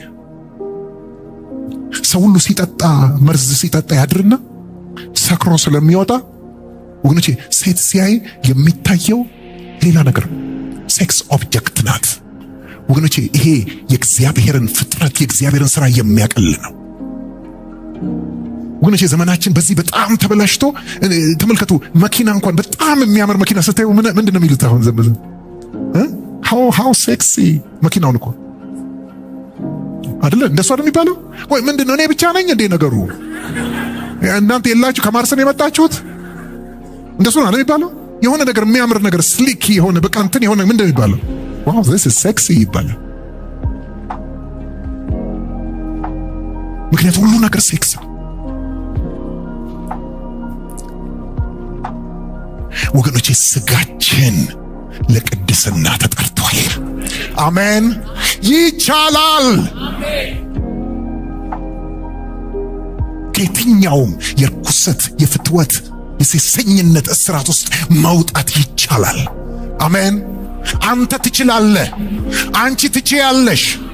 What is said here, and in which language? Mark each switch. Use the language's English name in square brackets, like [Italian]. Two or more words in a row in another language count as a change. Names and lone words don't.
[Amharic] ሰው ሁሉ ሲጠጣ መርዝ ሲጠጣ ያድርና ሰክሮ ስለሚወጣ ወገኖቼ ሴት ሲያይ የሚታየው ሌላ ነገር ነው። [English] sex object [Amharic] ናት። ወገኖቼ ይሄ የእግዚአብሔርን ፍጥረት የእግዚአብሔርን ሥራ የሚያቀል ነው። ወገኖቼ ዘመናችን በዚህ በጣም ተበላሽቶ ተመልከቱ። መኪና እንኳን በጣም የሚያምር መኪና ስታዩ ምንድነው የሚሉት? አሁን ዘመን [English] how sexy [Amharic] መኪናውን እኮ አይደለ እንደሱ አይደል የሚባለው? ወይ ምንድነው እኔ ብቻ ነኝ እንዴ ነገሩ? እናንተ የላችሁ ከማርስ ነው የመጣችሁት? እንደሱ ነው የሚባለው። የሆነ ነገር የሚያምር ነገር ስሊክ የሆነ በቃ እንትን የሆነ ምንድነው የሚባለው? [English] wow this is sexy [Amharic] ይባላል። ምክንያቱም ሁሉ ነገር ሴክስ ነው። ወገኖቼ ስጋችን ለቅድስና ተጠርቷል። አሜን። ይቻላል። ከየትኛውም የርኩሰት የፍትወት የሴሰኝነት እስራት ውስጥ መውጣት ይቻላል። አሜን። አንተ ትችላለህ። አንቺ ትችያለሽ።